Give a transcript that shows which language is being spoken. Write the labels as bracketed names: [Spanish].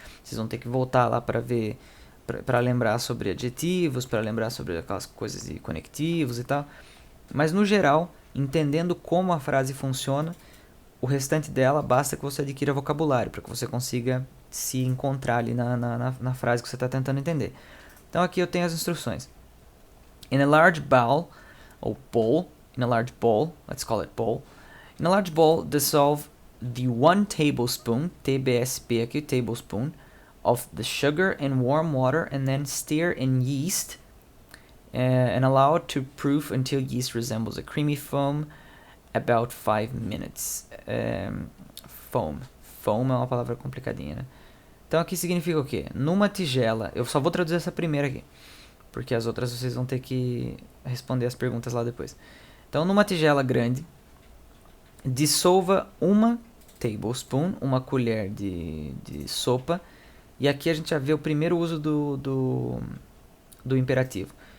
[Portuguese] Vocês vão ter que voltar lá para ver, para lembrar sobre adjetivos, para lembrar sobre aquelas coisas de conectivos e tal. Mas no geral, entendendo como a frase funciona, o restante dela basta que você adquira vocabulário, para que você consiga se encontrar ali na frase que você está tentando entender. Então aqui eu tenho as instruções. [English] In a large bowl, ou bowl, in a large bowl, let's call it bowl. In a large bowl, dissolve the 1 tablespoon, TBSP aqui, tablespoon, of the sugar in warm water and then stir in yeast and allow it to proof until yeast resembles a creamy foam about 5 minutes. [Portuguese] Foam é uma palavra complicadinha, né? Então aqui significa o quê? Numa tigela, eu só vou traduzir essa primeira aqui, porque as outras vocês vão ter que responder as perguntas lá depois. Então numa tigela grande, dissolva 1 tablespoon, 1 colher de sopa, e aqui a gente já vê o primeiro uso do imperativo.